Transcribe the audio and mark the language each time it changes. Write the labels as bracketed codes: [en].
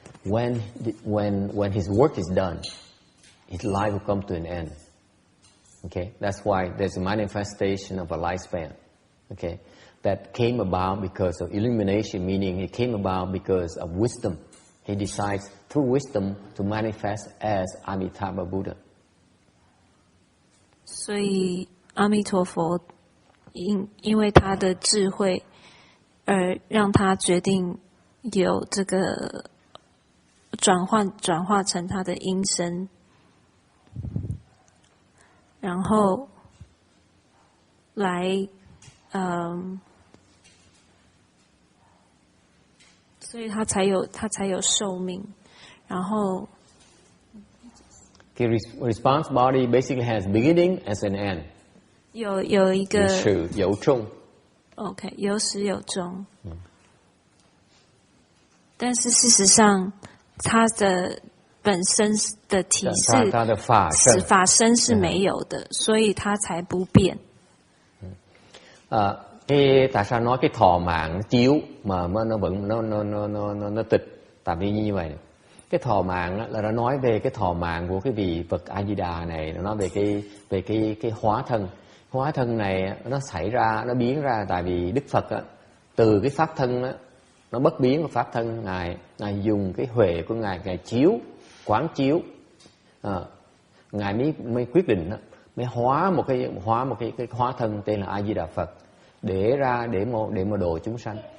[en] When his work is done, his life will come to an end. Okay, that's why there's a manifestation of a lifespan. Okay, that came about because of illumination, meaning it came about because of wisdom. He decides through wisdom to manifest as Amitabha Buddha. [zh] 所以阿弥陀佛因为他的智慧而让他决定有这个转化成他的音声，然后来所以他才有寿命，然后 [en] The response body basically has beginning as an end. [zh] 有一个有始有终。 OK， 有始有终。但是事实上，它的本身的体是它的法身是没有的，所以它才不变。 [vi] Tại sao nói cái thọ mạng nó chiếu mà nó vẫn nó tịch? Tại vì như vậy, cái thọ mạng là nó nói về cái thọ mạng của cái vị Phật A Di Đà này, nó nói về cái hóa thân. Hóa thân này nó xảy ra, nó biến ra tại vì Đức Phật từ cái pháp thân nó bất biến của pháp thân ngài dùng cái huệ của ngài chiếu, quán chiếu, ngài mới quyết định mới hóa một cái hóa thân tên là A Di Đà Phật để mà độ chúng sanh.